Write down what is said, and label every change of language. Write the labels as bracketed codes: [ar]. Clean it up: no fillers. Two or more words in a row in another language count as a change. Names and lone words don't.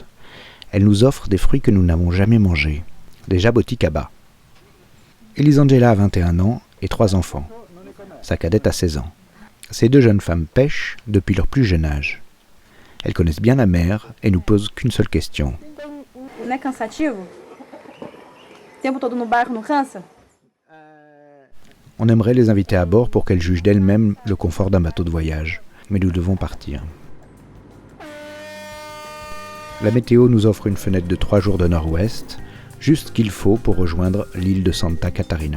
[fr] Elles nous offrent des fruits que nous n'avons jamais mangés, des jaboticabas. Elisangela a 21 ans et 3 enfants. Sa cadette a 16 ans. Ces 2 jeunes femmes pêchent depuis leur plus jeune âge. Elles connaissent bien la mer et nous posent qu'une seule question. [pt] Não é cansativo? O tempo todo no barco não cansa? [fr] On aimerait les inviter à bord pour qu'elles jugent d'elles-mêmes le confort d'un bateau de voyage. Mais nous devons partir. La météo nous offre une fenêtre de 3 jours de nord-ouest, juste ce qu'il faut pour rejoindre l'île de Santa Catarina.